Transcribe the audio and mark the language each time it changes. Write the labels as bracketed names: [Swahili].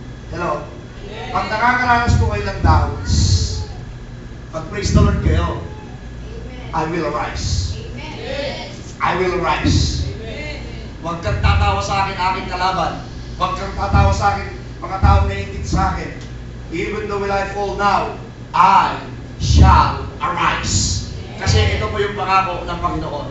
[Filipino] Hello? Pag nakakaranas po kayo ng doubts, pag-praise the Lord kayo, [English] I will arise. I will arise. [Filipino] Huwag kang tatawa sa akin, aking kalaban. Huwag kang tatawa sa akin, mga taong nainggit sa akin. [English] Even though will I fall now, I shall arise. [Filipino] Kasi ito po yung pangako ng Panginoon.